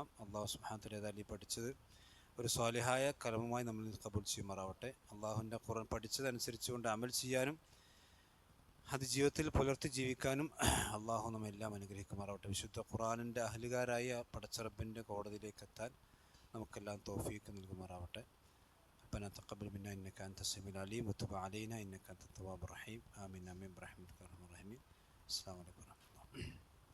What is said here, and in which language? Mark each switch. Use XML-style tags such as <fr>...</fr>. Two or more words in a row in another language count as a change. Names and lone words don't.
<ml>അല്ലാഹു</ml> <ar>سبحانه وتعالى</ar> <ml>ഏതായാലും ഈ പഠിച്ചത് ഒരു സ്വാലിഹായ കലമുമായി നമ്മൾ കബൂൽ ചെയ്യുമാറാവട്ടെ. അള്ളാഹുവിൻ്റെ ഖുർആൻ പഠിച്ചതനുസരിച്ചുകൊണ്ട് അമൽ ചെയ്യാനും അത് ജീവിതത്തിൽ പുലർത്തി ജീവിക്കാനും അള്ളാഹു നമ്മെല്ലാം അനുഗ്രഹിക്കുമാറാവട്ടെ. വിശുദ്ധ ഖുർആനിൻ്റെ അഹ്ലുകാരായ പടച്ചറബിൻ്റെ കോടതിയിലേക്ക് എത്താൻ നമുക്കെല്ലാം തൗഫീക്ക് നൽകുമാറാവട്ടെ.</ml> <ar>ربنا تقبل منا إنك أنت السميع العليم وتب علينا إنك أنت التواب الرحيم آمين آمين برحمتك يا أرحم الراحمين. السلام عليكم ورحمة الله.</ar>